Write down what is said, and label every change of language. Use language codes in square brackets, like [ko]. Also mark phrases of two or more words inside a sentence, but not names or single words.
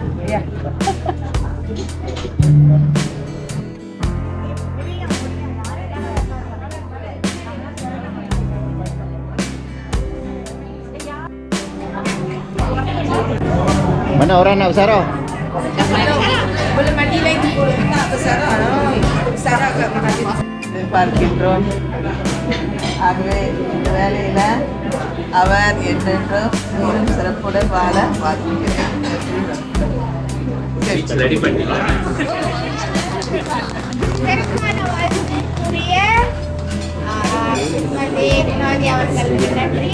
[ms] Mana orang nak bersarah? Boleh mandi lagi. Tak bersarah. Bersarah kat masjid. [ta] பார்க்கின்றோம். ஆகவே இந்த வேலையில் அவர் என்றென்றும் மீண்டும் சிறப்புடன் வாழ வாழ்த்துகிறேன். Ready பண்ணிடலாம். வினோதி அவர்களுக்கு நன்றி.